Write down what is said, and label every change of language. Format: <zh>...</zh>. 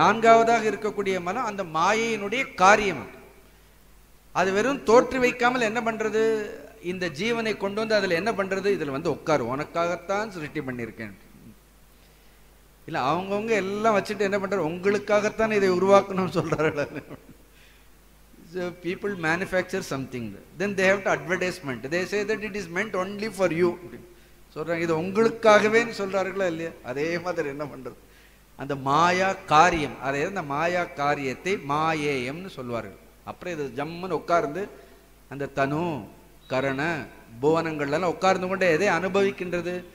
<ta>நான்காவதாக இருக்கக்கூடிய மனம் அந்த மாயையினுடைய காரியம். அது வெறும் தோற்றி வைக்காமல் என்ன பண்றது? இந்த ஜீவனை கொண்டு வந்து அதில் என்ன பண்றது? இதில் உட்காரு, உனக்காகத்தான் சிருஷ்டி பண்ணியிருக்கேன். இல்லை அவங்கவுங்க எல்லாம் வச்சுட்டு என்ன பண்றாரு? உங்களுக்காகத்தான் இதை உருவாக்கணும்னு சொல்றாரு.</ta> <en>So people manufacture something, then they have to advertisement. They say that it is meant only for you.</en> <ta>சொல்றாங்க இது உங்களுக்காகவே சொல்றார்களா இல்லையா? அதே மாதிரி என்ன பண்றது? அந்த மாயா காரியம், அதே அந்த மாயா காரியத்தை மாயேயம்னு சொல்வார்கள். அப்புறம் இது ஜம்முன்னு உட்கார்ந்து அந்த தனு கரண புவனங்கள்லாம் உட்கார்ந்து கொண்டே எதை அனுபவிக்கின்றது?</ta>